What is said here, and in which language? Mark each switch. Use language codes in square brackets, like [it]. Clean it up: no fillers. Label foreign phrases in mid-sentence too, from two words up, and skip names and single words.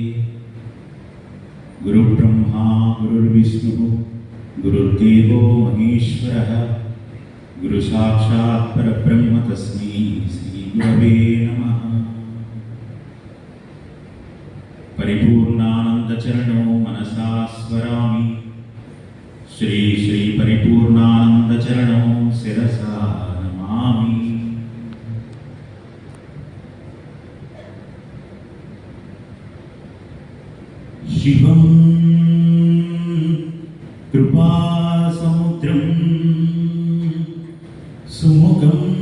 [sa] गुरुब्रह्मा गुरुर्विष्णुः गुरुर्देवो महेश्वरः गुरुसाक्षात् परब्रह्म तस्मै श्रीगुरवे नमः। परिपूर्णानन्द చరణో మనసా స్మరామి. శ్రీ శ్రీ పరిపూర్ణానంద చరణో శిరసా నమామి. శివం కృపాసముద్రం సుముఖం